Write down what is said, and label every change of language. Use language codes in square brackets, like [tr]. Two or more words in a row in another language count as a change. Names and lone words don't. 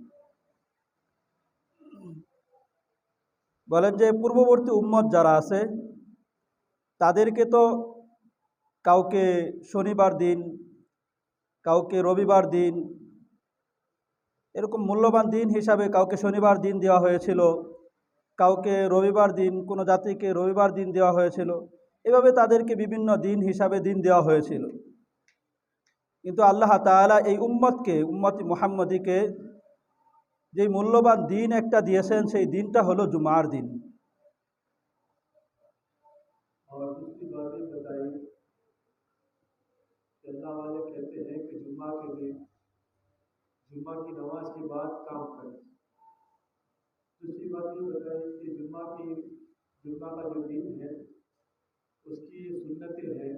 [bn] বলেন যে পূর্ববর্তী উম্মত যারা আছে তাদেরকে তো কাউকে শনিবার দিন, কাউকে রবিবার দিন, এরকম মূল্যবান দিন হিসাবে কাউকে শনিবার দিন দেওয়া হয়েছিল, কাউকে রবিবার দিন, কোনো জাতিকে রবিবার দিন দেওয়া হয়েছিল। এভাবে তাদেরকে বিভিন্ন দিন হিসাবে দিন দেওয়া হয়েছিল। কিন্তু আল্লাহ তাআলা এই উম্মতকে, উম্মতি মুহাম্মদীকে যে মূল্যবান দিন একটা দিয়েছেন, সেই দিনটা হলো জুমার দিন। [ur] اور دوسری بات یہ بتائی کہ اللہ والے کہتے ہیں کہ جمعہ کے دن جمعہ کی نماز کے بعد کام کریں۔ دوسری بات یہ بتائی کہ جمعہ کا جو دن ہے اس کی سنتیں ہیں۔